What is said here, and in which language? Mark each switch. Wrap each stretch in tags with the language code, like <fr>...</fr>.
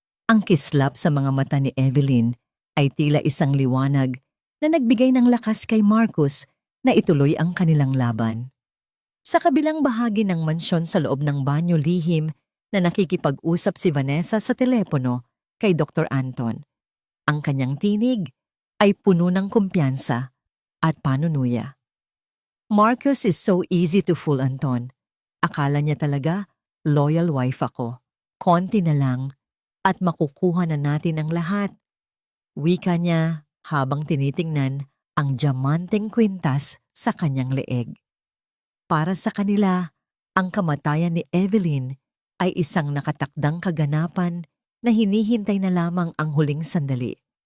<tl>Ang kislap sa mga mata ni Evelyn ay tila isang liwanag na nagbigay ng lakas kay Marcos na ituloy ang kanilang laban. Sa kabilang bahagi ng mansyon, sa loob ng banyo, lihim na nakikipag-usap si Vanessa sa telepono kay Dr. Anton. Ang kanyang tinig ay puno ng kumpiyansa at panunuya.</tl> <en>Marcus is so easy to fool, Anton.</en> <tl>Akala niya talaga, loyal wife ako. Konti na lang at makukuha na natin ang lahat. Wika niya habang tinitingnan ang diamanteng kwintas sa kanyang leeg. Para sa kanila, ang kamatayan ni Evelyn ay isang nakatakdang kaganapan na hinihintay na lamang ang huling sandali.</tl>